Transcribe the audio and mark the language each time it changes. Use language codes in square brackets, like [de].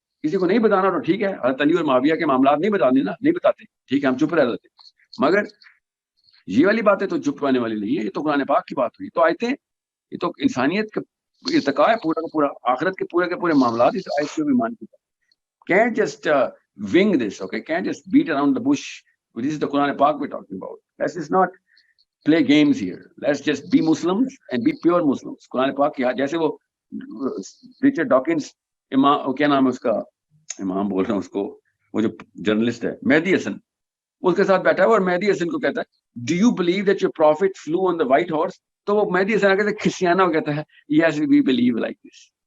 [ur] کسی کو نہیں بتانا تو ٹھیک ہے, حضرت علی اور معاویہ کے معاملات نہیں بتانے نا, نہیں بتاتے, ٹھیک ہے ہم چپ رہ جاتے. مگر یہ والی باتیں تو چپ آنے والی نہیں ہے, یہ تو قرآن پاک کی بات ہوئی. تو آیتیں یہ تو انسانیت کا ارتقاء ہے پورا کا پورا, آخرت کے پورے معاملات اس آیت کو بھی مان کے. [en] Can't just wing this, okay? Can't just beat around the bush. This is the Quran Pak we're talking about. Let's just not play games here. Let's just be Muslims and be pure Muslims. [ur] Quran Pak کی جیسے وہ Richard Dawkins, امام کیا نام ہے اس کا, امام بول رہا ہوں اس کو, وہ جو جرنلسٹ ہے مہدی حسن, اس کے ساتھ بیٹھا ہوا اور مہدی حسن کو کہتا ہے [en] Do you believe that your prophet flew on the white horse? [ur] تو وہ مہدی حسن کہتے ہیں کھسیانا, وہ کہتا ہے [en] Yes, we believe like this.